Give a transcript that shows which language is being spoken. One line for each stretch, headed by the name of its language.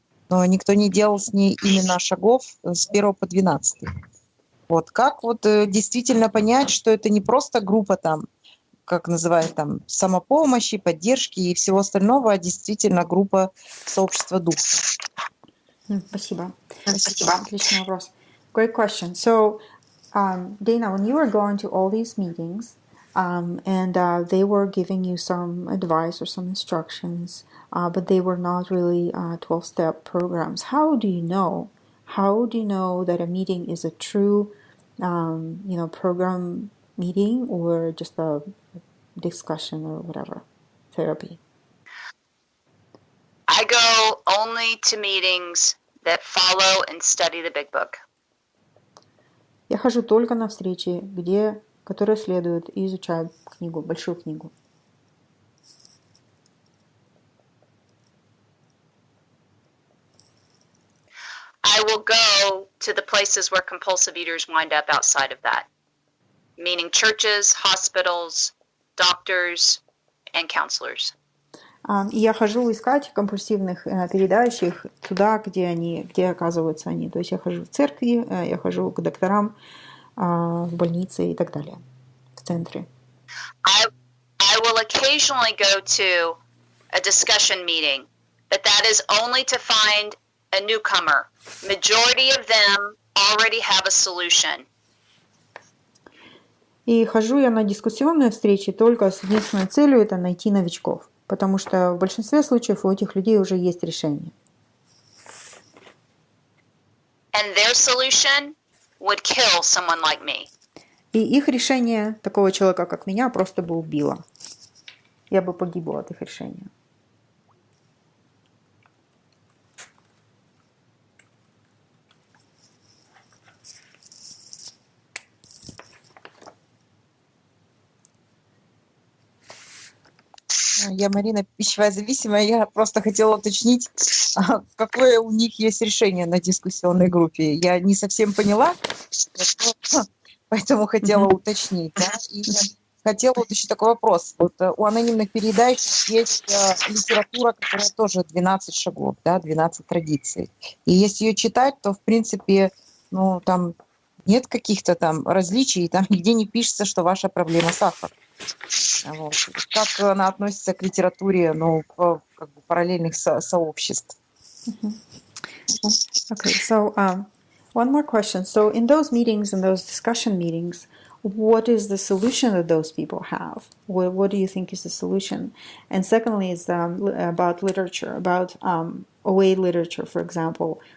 Russian: Но никто не делал с ней именно шагов с 1 по 12. Вот как вот действительно понять, что это не просто группа там, как называют там, самопомощи, поддержки и всего остального, а действительно группа сообщества духа. Спасибо. Отличный вопрос.
English: Great question. So, Dayna, when you were going to all these meetings, and they were giving you some advice or some instructions, but they were not really 12-step programs. How do you know that a meeting is a true, program meeting or just a discussion or whatever, therapy? I go only to meetings that follow and study the big book.
Russian: Я хожу только на встречи, которые следуют и изучают книгу, большую книгу.
English: I will go to the places where compulsive eaters wind up outside of that, meaning churches, hospitals, doctors, and counselors.
Russian: И я хожу искать компульсивных переедающих туда, где оказываются они. То есть я хожу в церкви, я хожу к докторам, в больнице и так далее, в центре.
English: I will occasionally go to a discussion meeting, but that is only to find a newcomer. Majority of them already have a solution.
Russian: И хожу я на дискуссионные встречи только с единственной целью – это найти новичков. Потому что в большинстве случаев у этих людей уже есть решение.
English: And their solution would kill someone like me.
Russian: И их решение такого человека, как меня, просто бы убило. Я бы погибла от их решения. Я Марина, пищевая зависимая. Я просто хотела уточнить, какое у них есть решение на дискуссионной группе. Я не совсем поняла, поэтому хотела уточнить. Да? И хотела уточнить такой вопрос. Вот у анонимных переедающих есть литература, которая тоже 12 шагов, да, 12 традиций. И если ее читать, то, в принципе, ну, там нет каких-то там различий, там нигде не пишется, что ваша проблема сахар. Вот. Как она относится к литературе, ну, как бы параллельных сообществ?
English: Okay, so one more question. So in those meetings, in those discussion meetings, what is the solution that those people have? What do you think is the solution? And secondly, is about literature, about OA literature, for example.